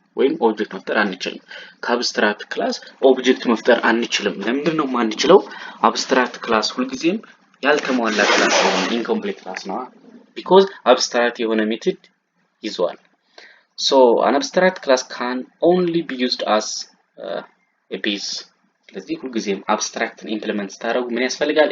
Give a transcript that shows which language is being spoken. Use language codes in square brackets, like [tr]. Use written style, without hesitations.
[am] ወይም ኦብጀክት መፍጠር አንችልም። ከአብስትራክት ክላስ ኦብጀክት መፍጠር አንችልም። ለምንድን ነው የማንችለው? አብስትራክት ክላስ ሁልጊዜም ያልተሟላ ክላስ ነው፣ ኢንኮምፕሊት ክላስ ነው። because abstract የሆነ ሜተድ ይዟል። [en] so an abstract class can only be used as a base. [am] ስለዚህ ሁልጊዜም አብስትራክትን ኢምፕሊመንት ስታደርጉ ምን ያስፈልጋል?